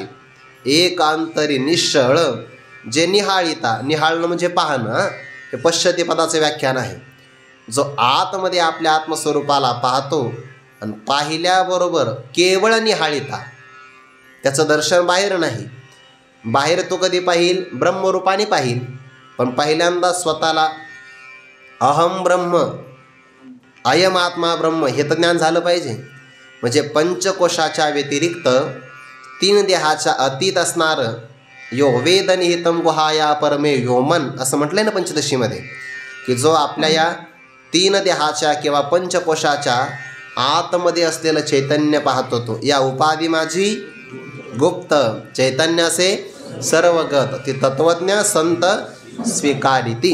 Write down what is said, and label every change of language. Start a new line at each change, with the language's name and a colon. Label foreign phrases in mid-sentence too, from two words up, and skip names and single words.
Marathi: एकांतरी निश्चळ जे निहाळिता, निहाळणं म्हणजे पाहणं, हे पश्यती पदाचे व्याख्यान आहे. जो आतमध्ये आपल्या आत्मस्वरूपाला पाहतो आणि पाहिल्याबरोबर केवळ निहाळिता, त्याचं दर्शन बाहेर नाही. बाहेर तो कधी पाहिल? ब्रह्मरूपाने पाहिल. पण पहिल्यांदा स्वतःला
Sanskrit: अहम ब्रह्म, अयम आत्मा ब्रह्म
Marathi: हे तर ज्ञान झालं पाहिजे. म्हणजे पंचकोशाच्या व्यतिरिक्त तीन देहाच्या अतीत असणारं
Sanskrit: यो वेद निहितम गुहाया परमे योमन
Marathi: असं म्हटलंय ना पंचदशीमध्ये, की जो आपल्या या तीन देहाच्या किंवा पंचकोशाच्या आतमध्ये असलेलं चैतन्य पाहतो तो. या उपाधी माझी गुप्त चैतन्याचे सर्वगत, ती तत्वज्ञ संत स्वीकारिती.